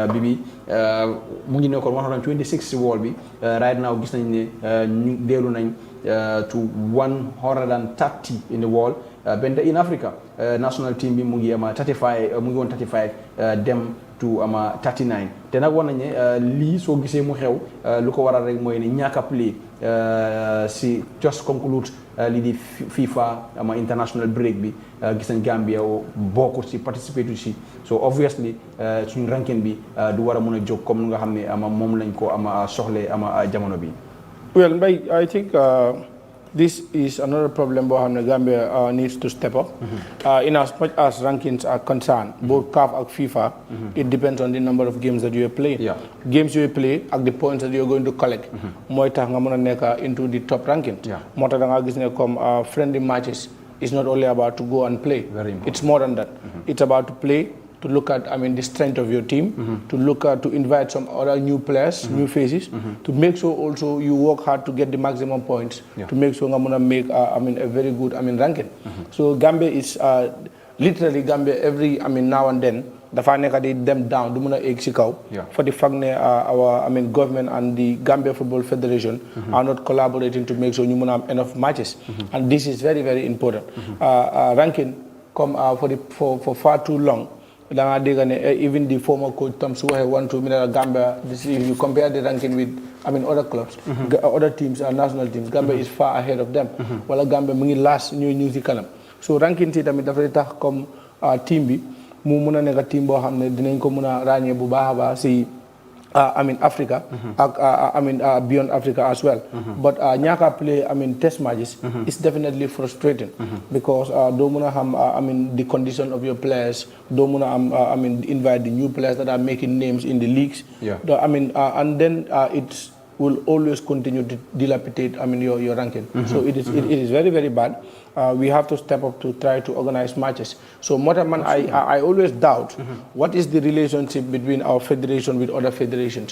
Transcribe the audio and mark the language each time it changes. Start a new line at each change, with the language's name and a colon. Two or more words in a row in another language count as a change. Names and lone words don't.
Wolof: mu ngi nekkoon 126 si wall bi
English: right now
Wolof: gis nañ ne ñu dellu nañ to 130
English: in the world
Wolof: bente
English: in Africa national team
Wolof: bi mu ngi ama 35 mu ngi woon 35 dem to ama 39 te nag war nañ ne lii soo gisee mu xew lu ko waral rek mooy ne ñàkk a play si
English: just conclude
Wolof: lii di FIFA ama
English: international break
Wolof: bi gis nañ Gambia bokkul si participate si so obviously suñu ranking bi du war a mën a jóg comme nu nga xam ne ama moom lañ ko ama soxle ama jamono bi.
English: Well, I think this is another problem that Gambia needs to step up. In as much as rankings are concerned, both CAF and FIFA, it depends on the number of games that you are playing. Yeah. Games you play at the points that you are going to collect.
Wolof: Moi tax nga mëna nekk
English: into the top ranking.
Wolof: Moo tax da nga gis ne
English: comme friendly matches is not only about to go and play. It's more than that. It's about to play, to look at the strength of your team, to look at to invite some other new players, new faces, to make sure also you work hard to get the maximum points, to make sure I'm gonna make a very good ranking. So Gambia is literally Gambia every now and then
Wolof: dafa nekk di dem
English: down
Wolof: du mën a egg si kaw
English: for the fact ne our government and the Gambia Football Federation are not collaborating to make sure
Wolof: ñu mën a am
English: enough matches, and this is very very important. Ranking come for far too long. Even the former coach Tom Suwahe went to Gambia. If you compare the ranking with other clubs, other teams, national teams, Gambia is far ahead of them.
Wolof: Wala Gambia mu ngi last ñu si kanam. So ranking si tamit dafa tax comme team bi mu mën a nekk team boo xam ne dinañ ko mën a ràññee bu baax a baax si Africa,
English: beyond Africa as well. But ñaaka play test matches is definitely frustrating because
Wolof: doo mën a xam
English: the condition of your players,
Wolof: doo mën a am
English: invite the new players that are making names in the leagues. And then it will always continue to dilapidate your ranking. So it is very very bad. we have to step up to try to organize matches. So man, I always doubt what is the relationship between our federation with other federations.